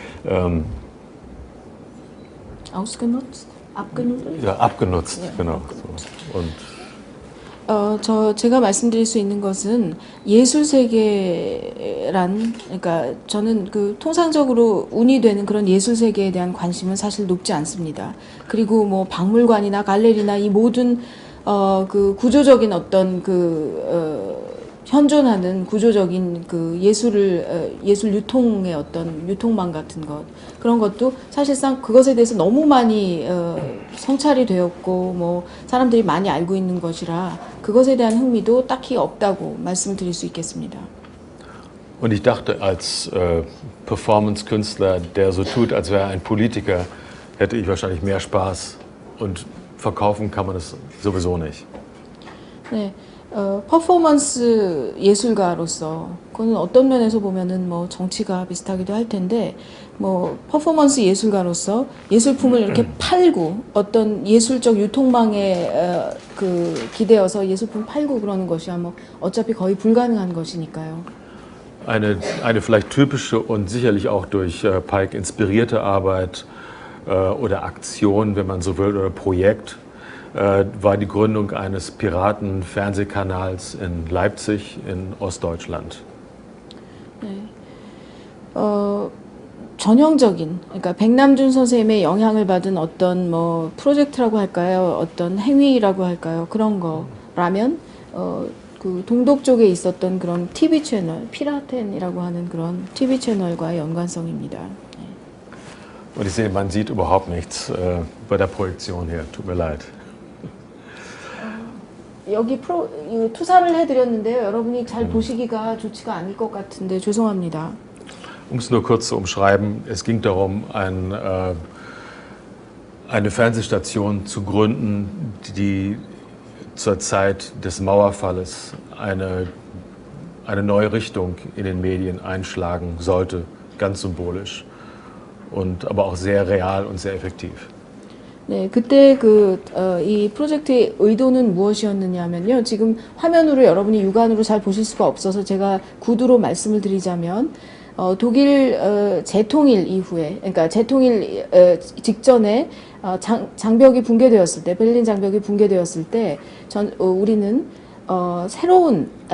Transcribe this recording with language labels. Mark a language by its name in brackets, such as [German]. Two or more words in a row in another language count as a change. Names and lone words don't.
[German] Ausgenutzt? Abgenutzt? Ja, abgenutzt, Ja, genau. abgenutzt. So. Und [Korean] 제가 말씀드릴 수 있는 것은 예술 세계란, 그러니까 저는 그 통상적으로 운이 되는 그런 예술 세계에 대한 관심은 사실 높지 않습니다. 그리고 뭐 박물관이나 갈레리나 이 모든 그 구조적인 어떤 현존하는 구조적인 그 예술 유통의 어떤 유통망 같은 것 그런 것도 사실상 그것에 대해서 너무 많이 성찰이 되었고 뭐 사람들이 많이 알고 있는 것이라 그것에 대한 흥미도 딱히 없다고 말씀드릴 수 있겠습니다. [German] Und ich dachte, als Performance-Künstler, der so tut, als wäre er ein Politiker, hätte ich wahrscheinlich mehr Spaß. Und verkaufen kann man es sowieso nicht. [Korean] 네, 퍼포먼스 예술가로서 그거는 어떤 면에서 보면은 뭐 정치가 비슷하기도 할 텐데 뭐 퍼포먼스 예술가로서 예술품을 이렇게 팔고 어떤 예술적 유통망에 기대어서 예술품 팔고 그러는 것이야 뭐 어차피 거의 불가능한 것이니까요. [German] Eine vielleicht typische und sicherlich auch durch Paik inspirierte Arbeit oder Aktion, wenn man so will, oder Projekt, war die Gründung eines Piraten-Fernsehkanals in Leipzig in Ostdeutschland. [Korean] 네. 전형적인, 그러니까 백남준 선생님의 영향을 받은 어떤 뭐 프로젝트라고 할까요? 어떤 행위라고 할까요? 그런 거라면 그 동독 쪽에 있었던 그런 TV 채널, 피라텐이라고 하는 그런 TV 채널과의 연관성입니다. 네. [German] Und ich sehe, man sieht überhaupt nichts bei der Projektion hier. Tut mir leid. [Korean] 여기 투사를 해드렸는데요. 여러분이 잘 보시기가 좋지가 않을 것 같은데 죄송합니다. [German] Um es nur kurz zu umschreiben, es ging darum, eine Fernsehstation zu gründen, die zur Zeit des Mauerfalles eine neue Richtung in den Medien einschlagen sollte, ganz symbolisch, aber auch sehr real und sehr effektiv. [Korean] 네, 그때 이 프로젝트의 의도는 무엇이었느냐면요. 지금 화면으로 여러분이 육안으로 잘 보실 수가 없어서 제가 구두로 말씀을 드리자면, 독일 재통일 이후에, 그러니까 재통일 직전에 장벽이 붕괴되었을 때, 베를린 장벽이 붕괴되었을 때, 우리는 새로운